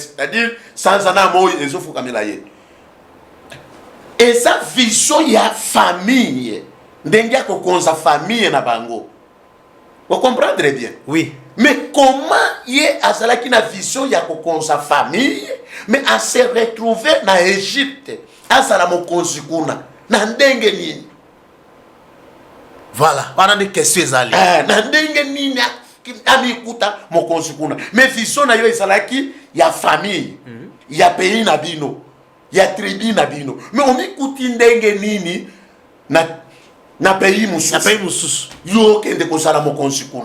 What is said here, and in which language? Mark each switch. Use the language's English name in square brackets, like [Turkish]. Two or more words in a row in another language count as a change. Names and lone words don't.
[French] C'est-à-dire sans [Lingala] ana moyi ezofukamela ye. [French] Et sa vision [Lingala] ya famille ndenge ya kokonza famille na bango. [French] Vous comprendrez bien? Oui. Mais comment [Lingala] yé azalaki na vision ya kokonza famille [French] mais à se retrouver [Lingala] na Égypte azala mokonzi kuna na ndenge nini? [French] Voilà, on a des questions [Lingala] ezali. Na ndenge nini amikuta mokonzi kuna. Mais vision na yo ezalaki ya famille, ya pays na bino, ya tribu na bino. Mais on mikuti ndenge nini na pays mususu. Na pays mususu. Yo kende kozala mokonzi kuna.